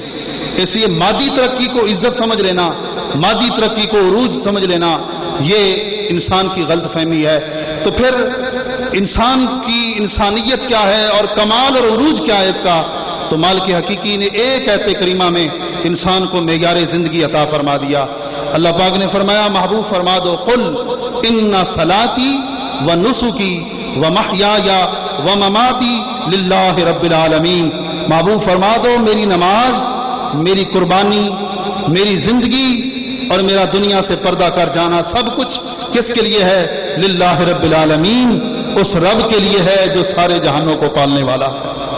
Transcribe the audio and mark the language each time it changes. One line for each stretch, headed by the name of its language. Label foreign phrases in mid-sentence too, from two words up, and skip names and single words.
Urdu: اس لیے مادی ترقی کو عزت سمجھ لینا، مادی ترقی کو عروج سمجھ لینا، یہ انسان کی غلط فہمی ہے. تو پھر انسان کی انسانیت کیا ہے اور کمال اور عروج کیا ہے اس کا؟ تو مالک حقیقی نے ایک آیت کریمہ میں انسان کو معیار زندگی عطا فرما دیا. اللہ پاک نے فرمایا محبوب فرما دو
Arabic: قل ان صلاتی و نسکی و محیایا و مماتی للہ رب العالمین.
Urdu: محبوب فرما دو میری نماز، میری قربانی، میری زندگی اور میرا دنیا سے پردہ کر جانا سب کچھ کس کے لیے ہے؟
Arabic: للہ رب العالمین،
Urdu: اس رب کے لیے ہے جو سارے جہانوں کو پالنے والا ہے.